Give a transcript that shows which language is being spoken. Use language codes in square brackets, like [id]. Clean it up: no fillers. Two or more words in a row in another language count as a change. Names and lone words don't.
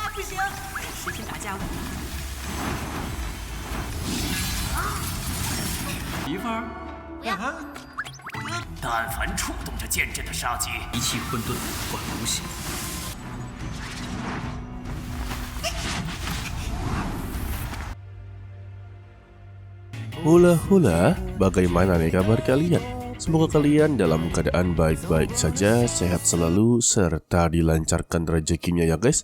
[zh] 行，10天打架媳妇儿，但凡触动这剑阵的杀机，一气混沌，万无形。 [id] Hula-hula, bagaimana nih kabar kalian? Semoga kalian dalam keadaan baik-baik saja, sehat selalu, serta dilancarkan rezekinya ya guys.